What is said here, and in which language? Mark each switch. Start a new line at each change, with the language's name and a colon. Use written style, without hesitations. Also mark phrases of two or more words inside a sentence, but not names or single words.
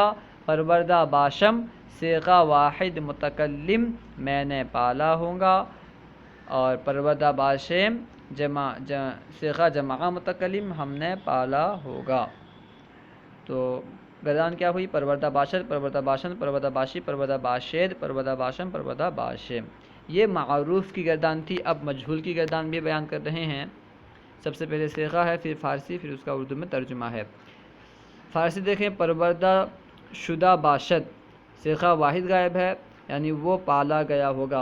Persian: پروردہ باشم
Urdu: صیغہ واحد متکلم میں نے پالا ہوگا، اور
Persian: پروردہ باشم
Urdu: صیغہ جمع متکلم ہم نے پالا ہوگا۔ تو گردان کیا ہوئی؟
Persian: پروردہ باشد، پروردہ باشن، پروردہ باشی، پروردہ باشد، پروردہ باشم، پروردہ باشم،
Urdu: یہ معروف کی گردان تھی۔ اب مجہول کی گردان بھی بیان کر رہے ہیں۔ سب سے پہلے صیغہ ہے، پھر فارسی، پھر اس کا اردو میں ترجمہ ہے۔ فارسی دیکھیں،
Persian: پروردہ شدہ باشد
Urdu: صیغہ واحد غائب ہے، یعنی وہ پالا گیا ہوگا۔